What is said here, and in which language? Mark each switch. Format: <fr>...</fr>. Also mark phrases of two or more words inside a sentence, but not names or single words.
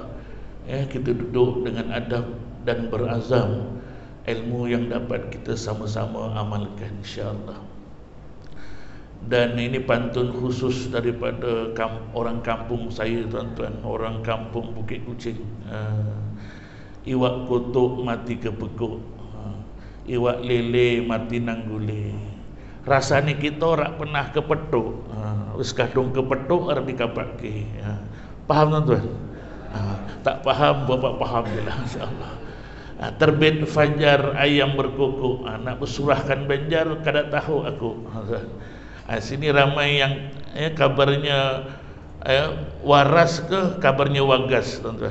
<ms>Kita duduk dengan adab dan berazam ilmu yang dapat kita sama-sama amalkan, insya-Allah. Dan ini pantun khusus daripada orang kampung saya, tuan-tuan, orang kampung Bukit Kucing.</ms> <jv>Iwak kotok mati kepekuk, iwak lele mati nanggule. Rasanya kita orang pernah kepetuk, wis kadung kepetuk arep dikapake.</jv> <ms>Paham tuan-tuan? Tak faham, bapak faham je lah, insyaAllah. Terbit fajar ayam berkokok, nak bersurahkan banjar</ms> <bjn>kada tahu aku.</bjn> <ms>Sini ramai yang kabarnya waras ke kabarnya wagas, tuan-tuan.</ms>